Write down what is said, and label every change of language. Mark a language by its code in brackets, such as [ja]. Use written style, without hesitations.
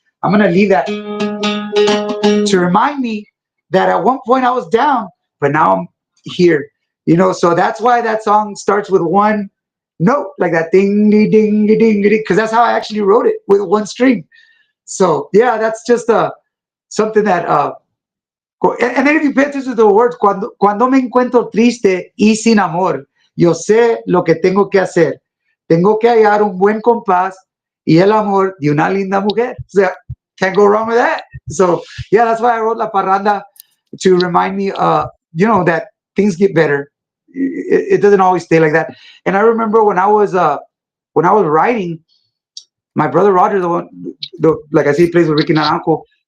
[en] I'm gonna leave that to remind me that at one point I was down, but now I'm here. So that's why that song starts with one note, like that ding ding ding ding ding, because that's how I actually wrote it, with one string. So yeah, that's just something that [es] And then if you pay attention to the words, cuando me encuentro triste y sin amor, yo sé lo que tengo que hacer. Tengo que hallar un buen compás y el amor de una linda mujer. [en] So, can't go wrong with that. So, yeah, that's why I wrote La Parranda to remind me, that things get better. It doesn't always stay like that. And I remember when I was writing, my brother Roger, like I said, he plays with Ricky Naranjo.